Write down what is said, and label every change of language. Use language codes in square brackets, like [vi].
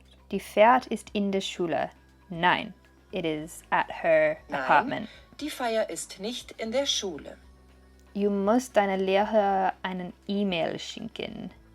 [de] Die Fahrt ist in der Schule. [en] Nein, it is at her apartment. [de] Die Feier ist nicht in der Schule. Du musst deiner Lehrer einen E-Mail schicken.